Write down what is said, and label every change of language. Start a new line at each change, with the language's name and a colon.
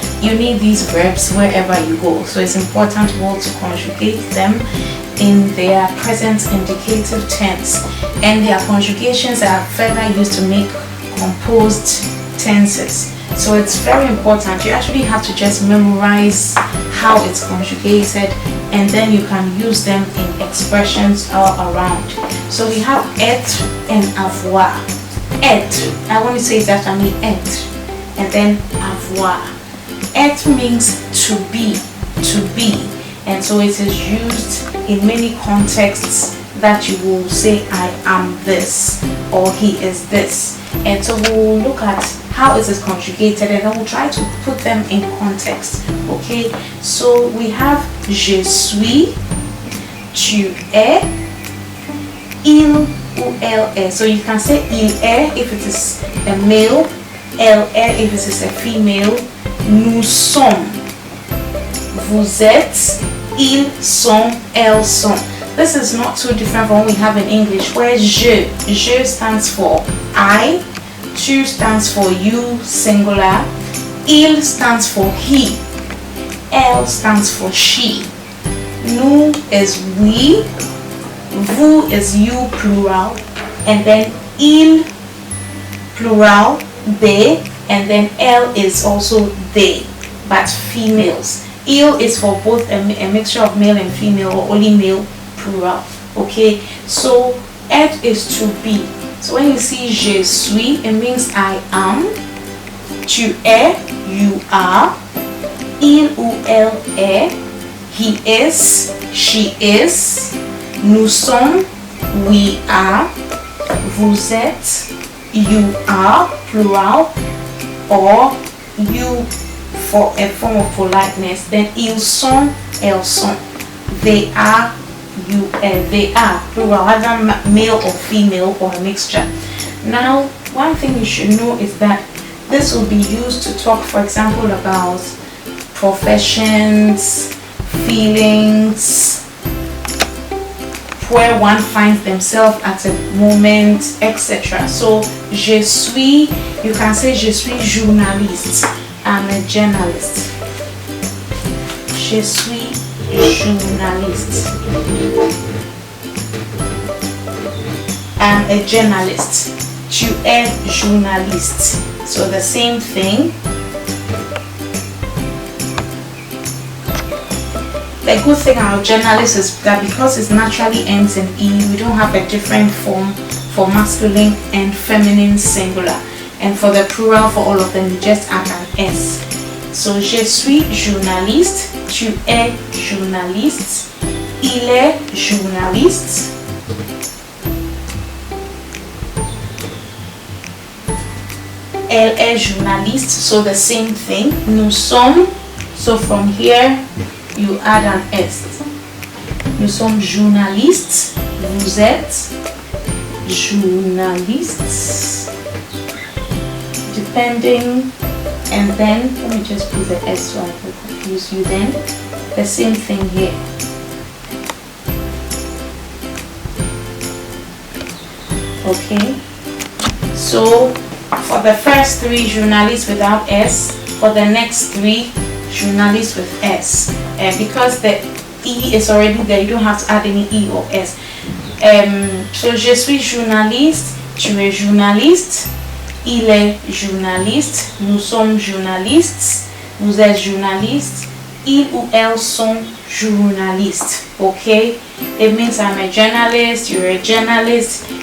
English: You need these verbs wherever you go, so it's important to conjugate them in their present indicative tense, and their conjugations are further used to make composed tenses. So it's very important. You actually have to just memorize how it's conjugated, and then you can use them in expressions all around. So we have être and avoir. Être, I want to say it after me, être, and then avoir. Être means to be, and so it is used in many contexts that you will say I am this or he is this. And so we'll look at how it is conjugated, and then we'll try to put them in context. Okay, so we have
French: je suis, tu es, il ou elle est.
English: So you can say
French: il est
English: if it is a male,
French: elle est
English: if it is a female,
French: nous sommes, vous êtes, ils sont, elles sont.
English: This is not too different from what we have in English, where je stands for I, tu stands for you, singular, il stands for he, elle stands for she, nous is we, vous is you, plural, and then il, plural, they, and then elle is also they, but females. Il is for both a mixture of male and female, or only male, plural. Okay, so être is to be. So when you see
French: je suis,
English: it means I am.
French: Tu es,
English: you are.
French: Il ou elle est,
English: he is, she is.
French: Nous sommes,
English: we are.
French: Vous êtes,
English: you are, plural, or you for a form of politeness.
French: Then ils sont, elles sont.
English: They are, they are, plural, either male or female or a mixture. Now, one thing you should know is that this will be used to talk, for example, about professions, feelings, where one finds themselves at a moment, etc. So,
French: je suis,
English: you can say
French: je suis journaliste.
English: I'm a journalist.
French: Je suis journaliste.
English: I'm a journalist.
French: Tu es journaliste.
English: So the same thing. The good thing about journalist is that because it naturally ends in E, we don't have a different form for masculine and feminine singular. And for the plural for all of them, you just add an S.
French: So je suis journaliste, tu es journaliste, il est journaliste, elle est journaliste.
English: So the same thing.
French: Nous sommes.
English: So from here you add an S.
French: Nous sommes journalistes. Vous êtes journalistes.
English: Depending, and then let me just put the S so I can confuse you. Then the same thing here. Okay, so for the first three, journalists without S. For the next three, journalists with S. And because the E is already there, you don't have to add any E or S.
French: So je suis journaliste, tu es journaliste, il est journaliste, nous sommes journalistes, vous êtes journalistes, ils ou elles sont journalistes.
English: Okay, it means I'm a journalist,
French: you're a journalist,